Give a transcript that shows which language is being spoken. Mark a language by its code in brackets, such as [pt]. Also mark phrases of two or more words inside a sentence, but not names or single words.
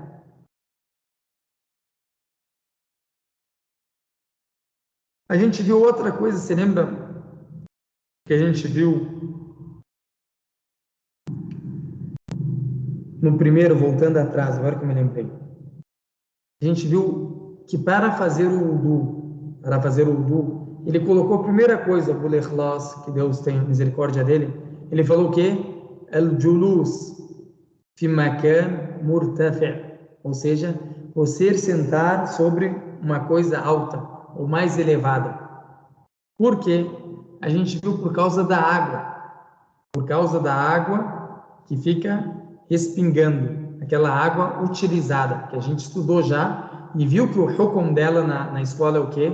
[pt] A gente viu outra coisa, você lembra que a gente viu no primeiro, voltando atrás, agora que eu me lembrei, a gente viu que para fazer o wudu, ele colocou a primeira coisa, o ikhlas, que Deus tem misericórdia dele, ele falou o quê? [ar] الجلوس في مكان مرتفع', [pt] ou seja, você sentar sobre uma coisa alta ou mais elevada. Por quê? A gente viu por causa da água que fica respingando, aquela água utilizada, que a gente estudou já e viu que o hukum dela na escola é o quê?